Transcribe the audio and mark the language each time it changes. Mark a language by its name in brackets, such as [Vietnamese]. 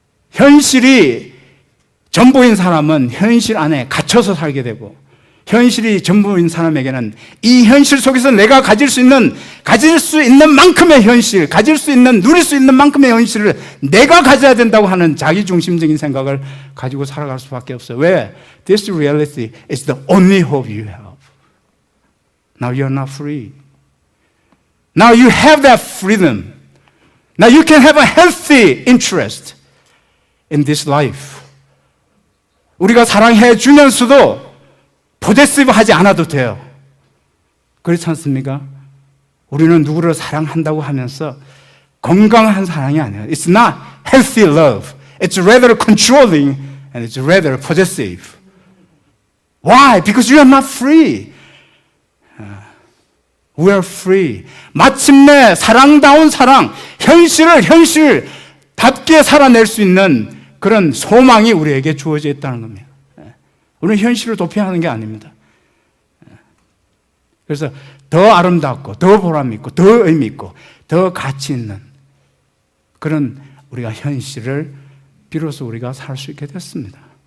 [Korean] 현실이 전부인 사람은 현실 안에 갇혀서 살게 되고, 현실이 전부인 사람에게는 이 현실 속에서 내가 가질 수 있는 만큼의 현실, 누릴 수 있는 만큼의 현실을 내가 가져야 된다고 하는 자기중심적인 생각을 가지고 살아갈 수밖에 없어요. 왜? [English] This reality is the only hope you have. Now you're not free. Now you have that freedom. Now you can have a healthy interest in this life. [Korean] 우리가 사랑해 주면서도 포제시브 하지 않아도 돼요. 그렇지 않습니까? 우리는 누구를 사랑한다고 하면서 건강한 사랑이 아니에요. [English] It's not healthy love. It's rather controlling and it's rather possessive. Why? Because you are not free. We are free. [Korean] 마침내 사랑다운 사랑, 현실답게 살아낼 수 있는 그런 소망이 우리에게 주어져 있다는 겁니다. 우리는 현실을 도피하는 게 아닙니다. 그래서 더 아름답고 더 보람 있고 더 의미 있고 더 가치 있는 그런 우리가 현실을 비로소 우리가 살 수 있게 됐습니다.